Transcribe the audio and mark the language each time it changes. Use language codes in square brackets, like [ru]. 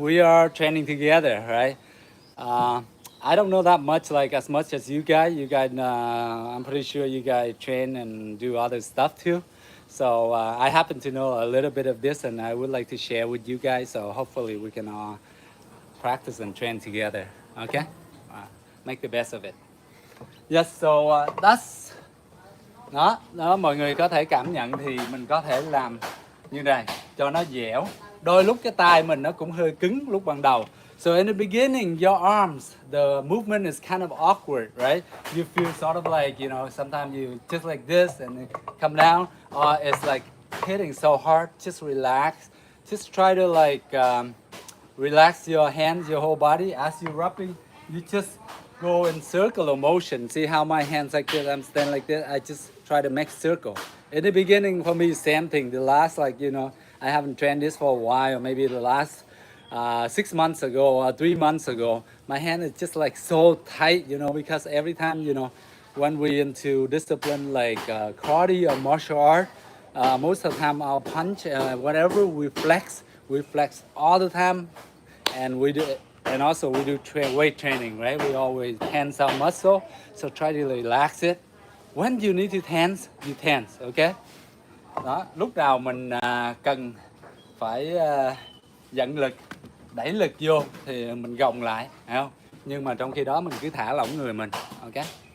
[en] We are training together, right? I don't know that much, like as much as you guys. I'm pretty sure you guys train and do other stuff too. So I happen to know a little bit of this, and I would like to share with you guys. So hopefully we can all practice and train together. Okay, make the best of it. Yes, so that's [vi] đó mọi người có thể cảm nhận thì mình có thể làm như này cho nó dẻo. Đôi lúc cái tay mình nó cũng hơi cứng lúc ban đầu. [en] So in the beginning, your arms, the movement is kind of awkward, right? You feel sort of like, you know, sometimes you just like this and then come down, or it's like hitting so hard. Just relax. Just try to like relax your hands, your whole body. As you're rubbing, you just go in circular motion. See how my hands like this, I'm standing like this. I just try to make circle. In the beginning, for me, same thing. The last, like, you know, I haven't trained this for a while. Maybe the last 6 months ago or 3 months ago, my hand is just like so tight, you know, because every time, you know, when we into discipline like karate or martial art, most of the time our punch, whatever we flex all the time, and we do, and also we do weight training, right? We always tense our muscle, so try to relax it. When you need to tense, you tense, okay? [vi] Đó, lúc nào mình cần phải dẫn lực, đẩy lực vô thì mình gồng lại, phải không? Nhưng mà trong khi đó mình cứ thả lỏng người mình, ok?